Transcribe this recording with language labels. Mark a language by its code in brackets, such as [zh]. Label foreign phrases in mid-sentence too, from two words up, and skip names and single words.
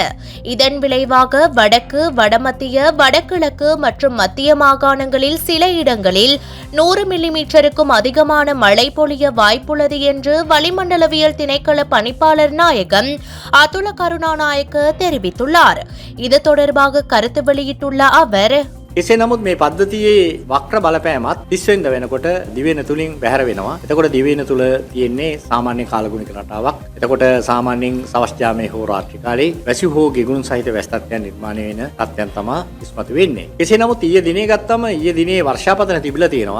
[ta] இதன் விளைவாக வடக்கு, வடமத்திய, வடகிழக்கு மற்றும் மத்திய மாகாணங்களில் சில இடங்களில் 100 மில்லிமீட்டருக்கும் அதிகமான மழை பொழிய வாய்ப்புள்ளது என்று வளிமண்டலவியல் திணைக்கள பணிப்பாளர் நாயகம் அதுல கருணாநாயக்க தெரிவித்துள்ளார். இது தொடர்பாக கருத்து வெளியிட்டுள்ள அவர், [si] එසේ නමුත් මේ පද්ධතියේ වක්‍ර බලපෑමත් 30 වෙනිදා වෙනකොට දිවයින තුලින් බැහැර වෙනවා. එතකොට දිවයින තුල තියෙන්නේ සාමාන්‍ය කාලගුණික රටාවක්. එතකොට සාමාන්‍යයෙන් සවස් යාමේ හෝ රාත්‍රී කාලේ වැසි හෝ ගෙගුණු සහිත වැස්තත්යන් නිර්මාණය වෙන තත්ත්වයන් තමයි ඉස්මතු වෙන්නේ. එසේ නමුත් ඊයේ දිනේ ගත්තම ඊයේ දිනේ වර්ෂාපතන තිබිලා තියෙනවා.